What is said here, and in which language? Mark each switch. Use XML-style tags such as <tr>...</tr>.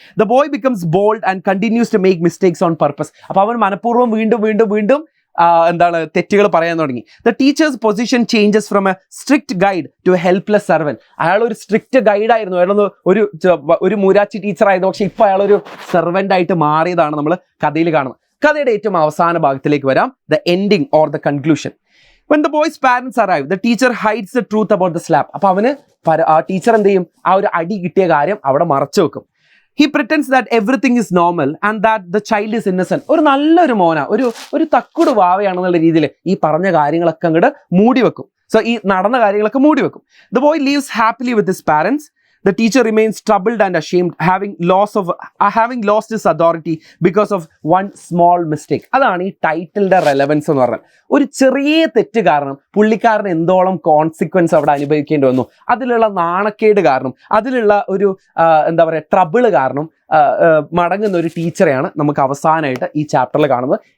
<en>The boy becomes bold and continues to make mistakes on purpose.</en> <ml>അപ്പോൾ അവൻ മനഃപൂർവ്വം വീണ്ടും തെറ്റുകൾ പറയാൻ തുടങ്ങി.</ml> <en>The teacher's position changes from a strict guide to a helpless servant.</en> <ml>അയാൾ ഒരു സ്ട്രിക്റ്റ് ഗൈഡായിരുന്നു, അയാളൊന്ന് ഒരു മൂരാച്ചി ടീച്ചറായിരുന്നു, പക്ഷെ ഇപ്പോൾ അയാളൊരു സെർവൻ്റ് ആയിട്ട് മാറിയതാണ് നമ്മൾ കഥയിൽ കാണുന്നത്. കഥയുടെ ഏറ്റവും അവസാന ഭാഗത്തിലേക്ക് വരാം,</ml> <en>The ending or the conclusion. When the boy's parents arrive, the teacher hides the truth about the slap.</en> <ml>അപ്പോൾ അവന് ടീച്ചർ എന്ത് ചെയ്യും? ആ ഒരു അടി കിട്ടിയ കാര്യം അവിടെ മറച്ചു വെക്കും.</ml> <en>He pretends that everything is normal and that the child is innocent.</en> <ml>ഒരു നല്ലൊരു മോന, ഒരു തക്കുട് വാവയാണെന്നുള്ള രീതിയിൽ ഈ പറഞ്ഞ കാര്യങ്ങളൊക്കെ അങ്ങോട്ട് മൂടി വെക്കും. സോ ഈ നടന്ന കാര്യങ്ങളൊക്കെ മൂടി വെക്കും.</ml> <en>The boy lives happily with his parents. The teacher remains troubled and ashamed, having lost his authority because of one small mistake.</en> <ml>അതാണ് ഈ ടൈറ്റിലിന്റെ റെലവൻസ് എന്ന് പറഞ്ഞാൽ. ഒരു ചെറിയ തെറ്റ് കാരണം പുള്ളിക്കാരന് എന്തോളം കോൺസിക്വൻസ് അവിടെ അനുഭവിക്കേണ്ടി വന്നു. അതിലുള്ള നാണക്കേട് കാരണം, അതിലുള്ള ഒരു എന്താ പറയുക ട്രബിള് കാരണം മടങ്ങുന്ന ഒരു ടീച്ചറെയാണ് നമുക്ക് അവസാനമായിട്ട് ഈ ചാപ്റ്ററിൽ കാണുന്നത്.</ml>